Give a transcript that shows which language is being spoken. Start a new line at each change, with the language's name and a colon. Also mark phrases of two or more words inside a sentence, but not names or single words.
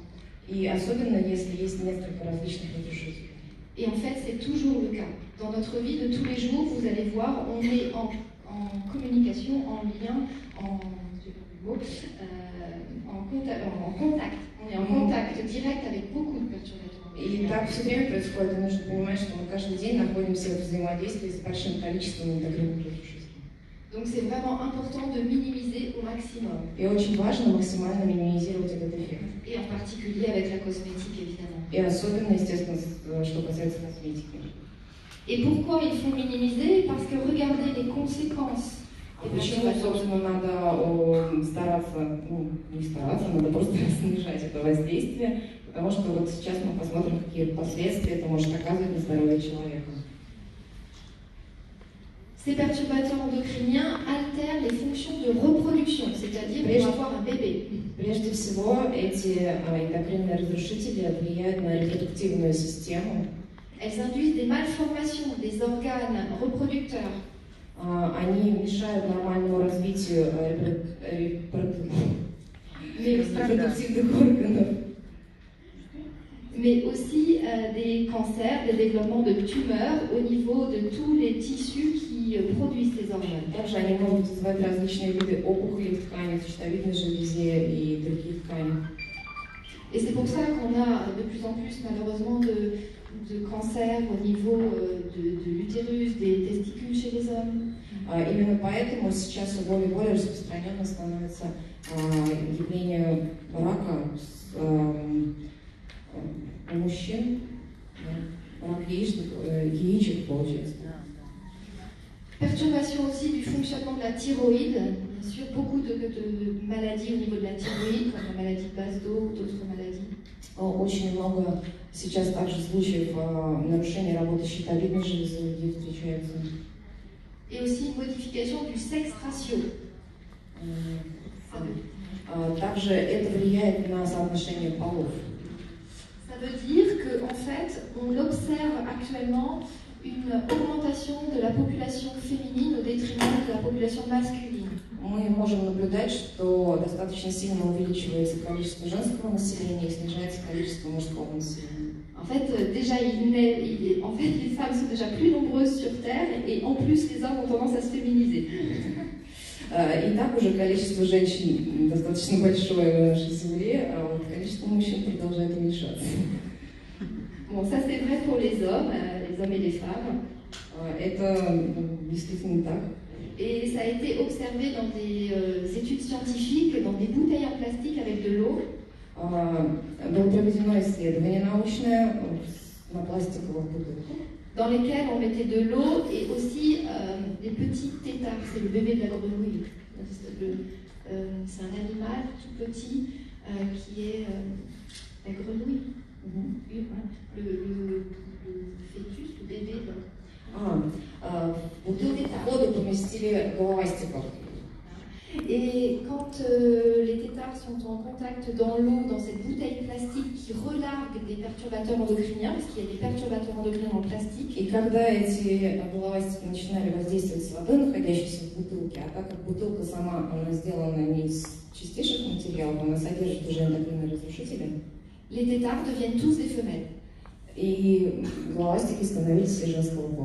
Russian: И особенно, если есть несколько различных разрушителей.
French: Et en fait, c'est toujours le cas. Dans notre vie de tous les jours, vous allez voir, on est en communication, en lien, en contact. On est en contact direct avec beaucoup de perturbateurs.
Russian: И так все время происходит, и нужно понимать, что мы каждый день находимся в взаимодействии с большим количеством эндокринных разрушителей.
French: Donc c'est vraiment important de minimiser au maximum.
Russian: И очень важно максимально минимизировать этот эффект.
French: Et en particulier avec la cosmétique, évidemment.
Russian: И особенно, естественно, что касается косметики.
French: Et pourquoi il faut minimiser? Parce que regardez les conséquences.
Russian: Почему, собственно, надо стараться, не стараться, надо просто снижать это воздействие, потому что вот сейчас мы посмотрим, какие последствия это может оказывать на здоровье человека.
French: Ces perturbateurs endocriniens altèrent les fonctions de reproduction, c'est-à-dire pour avoir un bébé.
Russian: Прежде всего, эти эндокринные разрушители влияют на репродуктивную систему.
French: Elles induisent des malformations des organes reproducteurs.
Russian: Они мешают нормальному развитию репродуктивных органов.
French: Mais aussi des cancers, des développements de tumeurs au niveau de tous les tissus qui produisent ces organes.
Russian: Также они могут вызывать различные виды опухолей в ткани, щитовидной железе и других тканей.
French: Et c'est pour ça qu'on a de plus en plus malheureusement de cancers au niveau de l'utérus, des testicules chez les hommes.
Russian: Именно поэтому сейчас все более и более распространенно становится явление рака у мужчин, рак яичек получается.
French: Perturbation aussi du fonctionnement de la thyroïde, bien sûr, beaucoup de maladies au niveau de la thyroïde, comme la maladie de Basedow ou d'autres maladies.
Russian: Очень много сейчас также случаев нарушения работы щитовидной железы, где встречаются.
French: Et aussi une modification du sexe ratio.
Russian: Также это влияет на соотношение полов.
French: Ça veut dire qu'en fait, on observe actuellement une augmentation de la population féminine au détriment de la population masculine.
Russian: Мы можем наблюдать, что достаточно сильно увеличивается количество женского населения и снижается количество мужского населения.
French: En fait, déjà, les femmes sont déjà plus nombreuses sur Terre et en plus, les hommes ont tendance à se féminiser.
Russian: И так уже количество женщин достаточно большое на нашей Земле, а вот количество мужчин продолжает уменьшаться.
French: Bon, ça c'est vrai pour les hommes et les femmes.
Russian: Это действительно так.
French: Et ça a été observé dans des études scientifiques, dans des bouteilles en plastique avec de l'eau.
Russian: Было проведено исследование научное на пластиковых бутылках,
French: dans lesquelles on mettait de l'eau et aussi des petits têtards. C'est le bébé de la grenouille. C'est un animal tout petit qui est la grenouille. Le fœtus, le bébé.
Russian: В воду поместили головастиков.
French: Et quand les têtards sont en contact dans l'eau, dans cette bouteille plastique qui relargue des perturbateurs endocriniens, parce qu'il y a des perturbateurs endocriniens en plastique.
Russian: И когда эти головастики начинали воздействовать с водой, находящейся в бутылке, а так как бутылка сама, она сделана не из чистейших материалов, она содержит уже эндокринные разрушители,
French: les têtards deviennent tous des femelles.
Russian: И головастики становились женского пола.